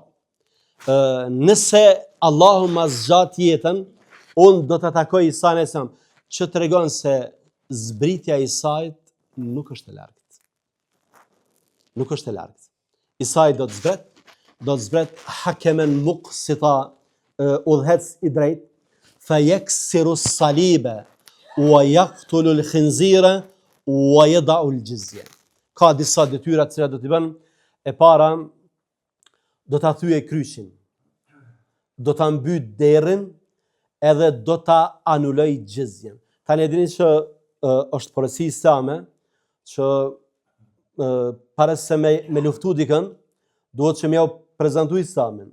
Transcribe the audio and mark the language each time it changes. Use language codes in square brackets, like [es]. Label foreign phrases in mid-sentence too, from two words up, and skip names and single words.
[sq] Nëse Allahu ma zgjat jetën, unë do të takoj Isai'n [ar] عليه السلام, [sq] që tregon se zbritja e Isait nuk është e largët. Nuk është e largët. Isai do të zbret [ar] حكما مقسطا, [sq] udhëhec i drejt, [ar] فيكسر الصليب ويقتل الخنزير ويضع الجزية. [sq] Ka disa detyra të cilat do t'i bën. E para, do ta thyej kryqin, do ta mbyt derën, edhe do ta anuloj gjizjen. Tani e dini që është porosi islame që para se me luftu dikën, duhet që me u prezantu islamin.